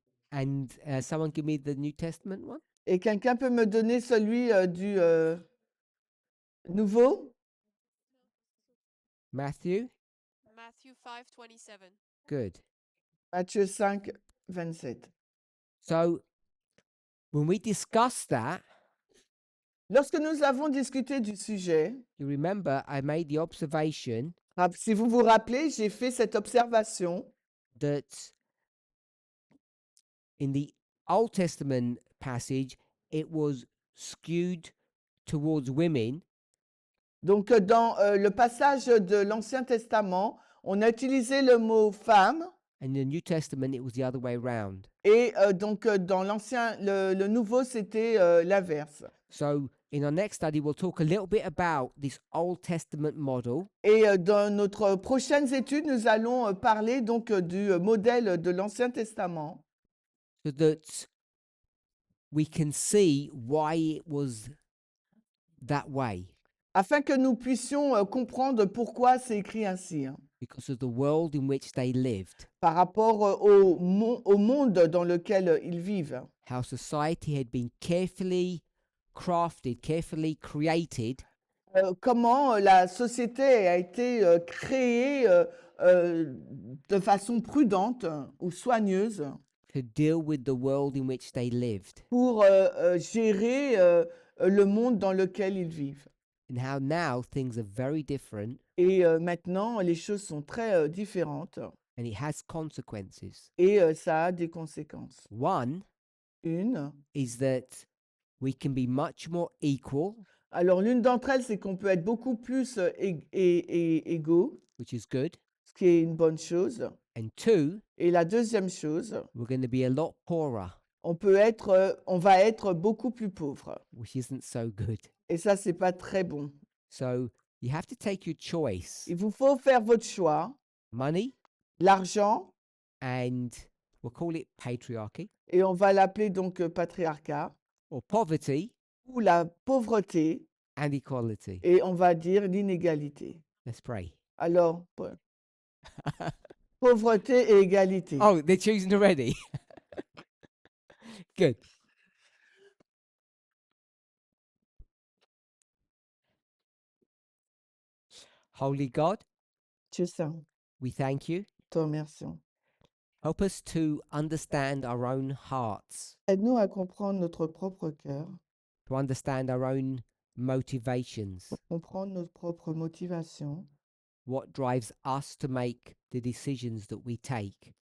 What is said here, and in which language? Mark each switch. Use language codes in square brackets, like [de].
[en] And someone give me the New Testament one. [fr] Et quelqu'un peut me donner celui du Nouveau? [en] Matthew. Matthew 5:27. Good. [fr] Matthieu 5, 27. [en] So when we discussed that, [fr] Lorsque nous avons discuté du sujet, [en] you remember I made the observation [fr] si vous vous rappelez, j'ai fait cette observation [en] that in the Old Testament passage, it was skewed towards women, [fr] Donc, dans le passage de l'Ancien Testament, on a utilisé le mot femme [en] and in the New Testament, it was the other way around. [fr] et donc dans l'Ancien, le Nouveau, c'était l'inverse. [en] So in our next study, we'll talk a little bit about this Old Testament model [fr] Et dans notre prochaine étude, nous allons parler donc du modèle de l'Ancien Testament [en] so that we can see why it was that way, [fr] afin que nous puissions comprendre pourquoi c'est écrit ainsi, hein, [en] because of the world in which they lived, [fr] par rapport au monde dans lequel ils vivent. [en] how society had been carefully crafted, carefully created [fr] Comment la société a été créée de façon prudente ou soigneuse [en] to deal with the world in which they lived, [fr] pour gérer le monde dans lequel ils vivent. [en] and how now things are very different [fr] Et maintenant, les choses sont très différentes [en] and it has consequences. [fr] et ça a des conséquences. [en] One [fr] Une, [en] is that we can be much more equal, [fr] alors l'une d'entre elles, c'est qu'on peut être beaucoup plus égaux, [en] which is good. [fr] ce qui est une bonne chose. [en] And two, [fr] Et la deuxième chose, [en] we're going to be a lot poorer, [fr] on va être beaucoup plus pauvre. [en] which isn't so good. [fr] Et ça, c'est pas très bon. [en] So you have to take your choice: [fr] Il vous faut faire votre choix, [en] money, [fr] l'argent, [en] and we'll call it patriarchy, [fr] et on va l'appeler donc patriarcat, [en] or poverty [fr] ou la pauvreté, [en] and equality. [fr] et on va dire l'inégalité. [en] Let's pray. [fr] Alors, pauvreté et égalité. [en] Oh, they're choosing already. Good. Holy God, [fr] Dieu saint, [en] we thank you. [fr] te remercions. [en] Help us to understand our own hearts, [fr] Aide-nous à comprendre notre propre cœur, [en] to understand our own motivations, [fr] comprendre nos propres motivations, [en] what drives us to make the decisions that we take